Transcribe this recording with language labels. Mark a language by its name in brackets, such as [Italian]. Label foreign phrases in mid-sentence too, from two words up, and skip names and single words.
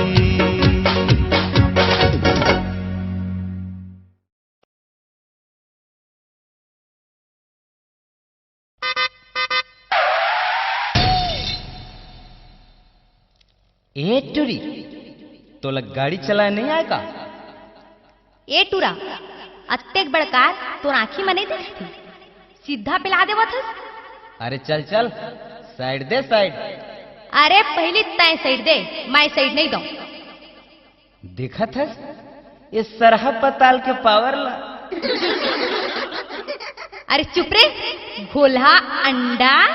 [Chhattisgarhi] ए टूरी तोला गाड़ी चला नहीं आएगा? ए टूरा अत्तेक बड़कार तोर आँखी में नहीं देखती, सीधा पिला देवत हस। अरे चल चल साइड दे साइड। अरे पहले तय साइड दे, मैं साइड नहीं दूं। देखा था ये सरहा पताल के पावर ला। अरे चुप रे घोल्हा अंडा।